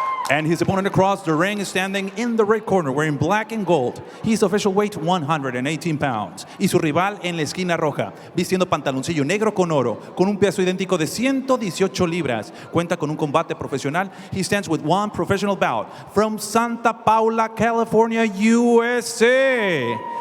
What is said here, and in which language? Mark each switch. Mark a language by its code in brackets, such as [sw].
[en] And his opponent across the ring is standing in the red corner, wearing black and gold. His official weight, 118 pounds. [es] Y su rival en la esquina roja, vistiendo pantaloncillo negro con oro, con un peso idéntico de 118 libras. Cuenta con un combate profesional. [en] He stands with 1 professional bout from Santa Paula, California, USA.